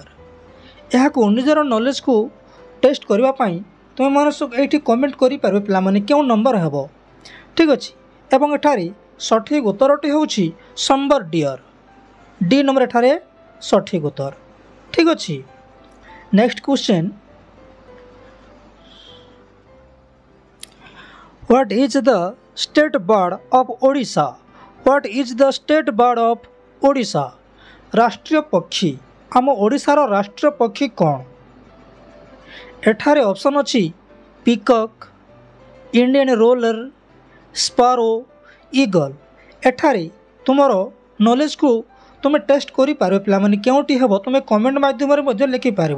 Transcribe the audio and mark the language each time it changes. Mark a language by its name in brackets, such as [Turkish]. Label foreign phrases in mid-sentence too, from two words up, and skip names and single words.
[Odia] ଏହାକୁ ନିଜର [English] knowledge test [Odia] କରିବା ପାଇଁ ତୁମେମାନେ ଏଇଠି କମେଣ୍ଟ କରିପାରିବେ ପିଲାମାନେ, କେଉଁ ନମ୍ବର ହେବ? ଠିକ୍ ଅଛି, ଏବଂ ଏଠାରେ ସଠିକ୍ ଉତ୍ତରଟି ହେଉଛି [English] sambar deer. [Odia] ଡି ନମ୍ବର ଏଠାରେ ସଠିକ୍ ଉତ୍ତର। ଠିକ୍ ଅଛି, [English] next question, What is the state bird of Odisha? What is the state bird of Odisha? [Odia] ରାଷ୍ଟ୍ରୀୟ ପକ୍ଷୀ ଆମ ଓଡ଼ିଶାର ରାଷ୍ଟ୍ରୀୟ ପକ୍ଷୀ କ'ଣ? ଏଠାରେ ଅପସନ୍ ଅଛି [English] peacock, Indian roller, sparrow, eagle. [Odia] ଏଠାରେ ତୁମର [English] ନଲେଜକୁ ତୁମେ ଟେଷ୍ଟ [Odia] କରିପାରିବ ପିଲାମାନେ, କେଉଁଟି ହେବ ତୁମେ କମେଣ୍ଟ ମାଧ୍ୟମରେ ମଧ୍ୟ ଲେଖିପାରିବ।